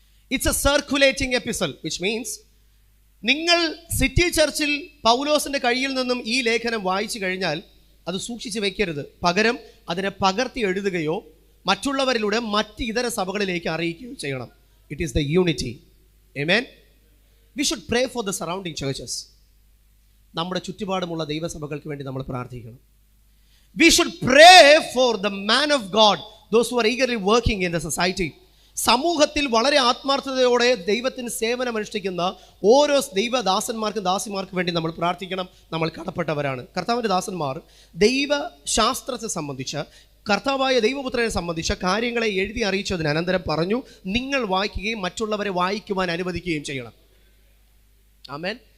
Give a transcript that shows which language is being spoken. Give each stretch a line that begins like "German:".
English: it's a circulating epistle, which means
Malayalam: നിങ്ങൾ city ചർച്ചിൽ പൗലോസിന്റെ കയ്യിൽ നിന്നും ഈ ലേഖനം വായിച്ചു കഴിഞ്ഞാൽ അത് സൂക്ഷിച്ച് വെക്കരുത്. പകരം അതിനെ പകർത്തി എഴുതുകയോ മറ്റുള്ളവരിലൂടെ മറ്റ് ഇതര സഭകളിലേക്ക് അറിയിക്കുകയോ ചെയ്യണം.
English: It is the unity. Amen. We should pray for the surrounding churches.
Malayalam: നമ്മുടെ ചുറ്റുപാടുമുള്ള ദൈവസഭകൾക്ക് വേണ്ടി നമ്മൾ പ്രാർത്ഥിക്കണം.
English: We should pray for the man of God, those who are eagerly working in the society.
Malayalam: സമൂഹത്തിൽ വളരെ ആത്മാർത്ഥതയോടെ ദൈവത്തിന് സേവനം അനുഷ്ഠിക്കുന്ന ഓരോ ദൈവദാസന്മാർക്കും ദാസിമാർക്കും വേണ്ടി നമ്മൾ പ്രാർത്ഥിക്കണം. നമ്മൾ കടപ്പെട്ടവരാണ്. കർത്താവിൻ്റെ ദാസന്മാർ ദൈവശാസ്ത്രത്തെ സംബന്ധിച്ച്, കർത്താവായ ദൈവപുത്രനെ സംബന്ധിച്ച കാര്യങ്ങളെ എഴുതി അറിയിച്ചതിന് അനന്തരം പറഞ്ഞു, നിങ്ങൾ വായിക്കുകയും മറ്റുള്ളവരെ വായിക്കുവാൻ അനുവദിക്കുകയും ചെയ്യണം. ആമേൻ.